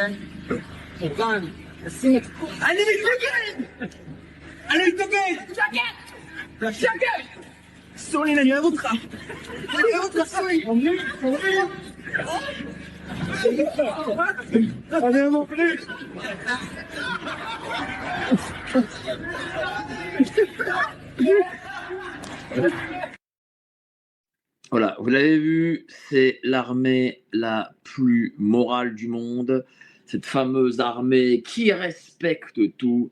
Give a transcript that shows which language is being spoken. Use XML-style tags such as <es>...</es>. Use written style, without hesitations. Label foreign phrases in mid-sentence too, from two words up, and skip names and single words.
<he>מוכן. אני מתנגד! אני מתנגד! שקט! שקט! סוני, אני אוהב אותך! אני אוהב אותך, סוני! אני אוהב אותך!</he> <fr>Voilà, vous l'avez vu, c'est l'armée la plus morale du monde, cette fameuse armée qui respecte tout.</fr>